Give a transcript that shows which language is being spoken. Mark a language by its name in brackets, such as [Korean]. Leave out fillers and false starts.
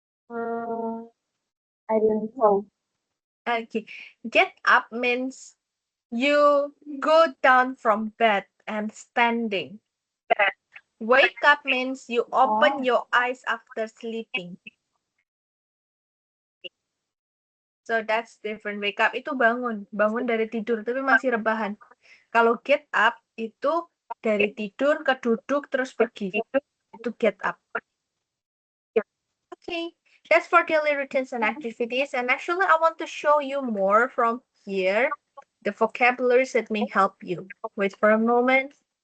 [English] I don't know. Okay, get up means you go down from bed and standing. Wake up means you open your eyes after sleeping. So that's different. [Indonesian] Wake up itu bangun, bangun dari tidur tapi masih rebahan. Kalau get up itu dari tidur ke duduk terus pergi. Itu get up. [English] Okay, that's for daily routines and activities. And actually, I want to show you more from here, the vocabularies that may help you. Wait for a moment.